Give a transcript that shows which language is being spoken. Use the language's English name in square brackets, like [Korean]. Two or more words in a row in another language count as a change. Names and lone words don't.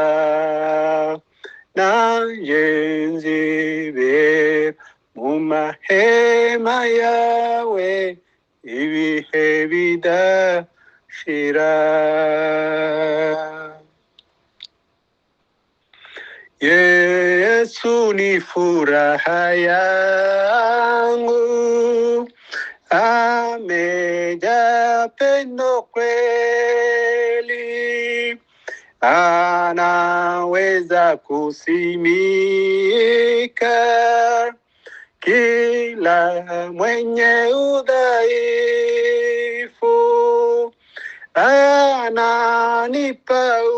[Kinyarwanda] nanjye nzibera mu mahema yawe ibihe bidashira. [Swahili] Yesu ni furaha yangu, amejaa pendo kweli, anaweza kusimika kila mwenye udhaifu, ananipa